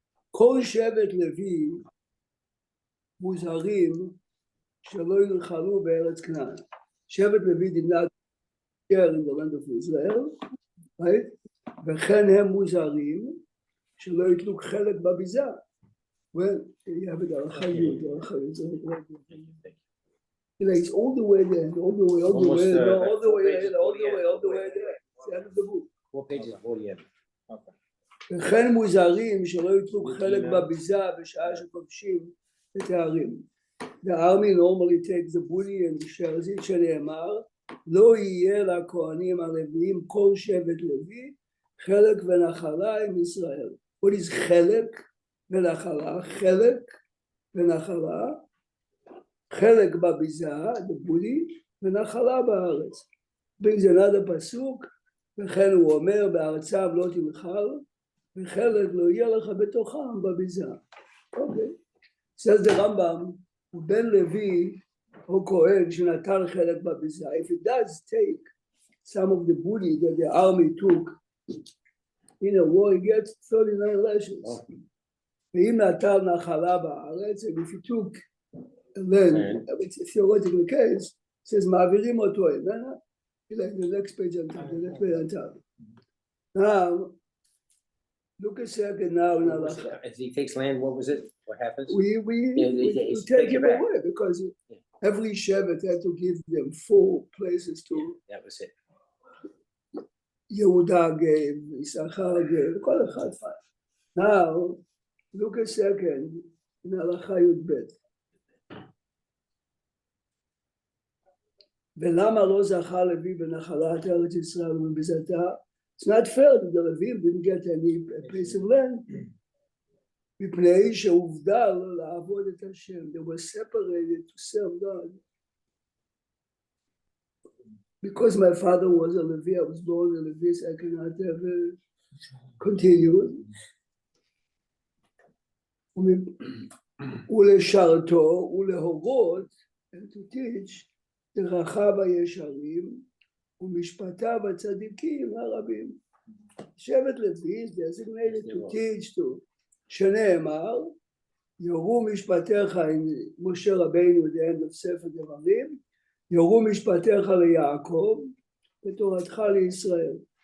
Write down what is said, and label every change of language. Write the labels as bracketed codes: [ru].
[he] כל שבט לוי מוזהרים שלא ינחלו בארץ כנען. [en] שבט לוי did not share in the land of Israel, right? [he] וכן הם מוזהרים שלא ייטלו חלק בביזה. [en] Well, you have it [he] הלכה י', הלכה י', [en] it's all the way there, all the way there. It's the end of the book. What page is 48? Okay. [he] וכן מוזהרים שלא ייטלו חלק בביזה בשעה שכובשים את הערים. [en] The army normally takes the booty and shares it, [he] שנאמר, לא יהיה לכהנים הלוויים כל שבט לוי, חלק ונחלה עם ישראל. [en] What is חלק ונחלה? [he] חלק ונחלה, חלק בביזה, [en] the booty, [he] ונחלה בארץ. [en] brings another [he] פסוק, וכן הוא אומר, בארצם לא תנחל, וחלק לא יהיה לך בתוכם בביזה. אוקיי. [en] says the Rambam, [he] הוא בן לוי או כהן שנטל חלק בביזה. [en] If it does take some of the booty that the army took in a war, he gets 39 lashes. [he] ואם נטל נחלה בארץ, [en] and if he took land, it's a theoretical case, it says [he] מעבירים אותו, איננה? [en] The next page on top. Now, look a second now in Halacha. If he takes land, what was it? What happens? We take him away because every Shevet had to give them 4 places to. Yeah, that was it. Yehuda gave, Issachar gave, [he] כל אחד. [en] Now, look a second in Halacha Yud Bet. [he] ולמה לא זכה לוי בנחלת ארץ ישראל ובביזתה? [en] It's not fair that the Levim didn't get any piece of land. [he] מפני שהובדל לעבוד את השם. [en] They were separated to serve God. Because my father was a Levi, I was born a Levi, so I cannot ever continue. [he] ולשרתו ולהורות, [en] and to teach, [he] דרכיו הישרים, ומשפטיו הצדיקים הרבים. שבט לוי [en] is designated to teach to, [he] שנאמר, יורו משפטיך עם משה רבינו, [en] the end of [he] ספר דברים, יורו משפטיך ליעקב, ותורתך לישראל.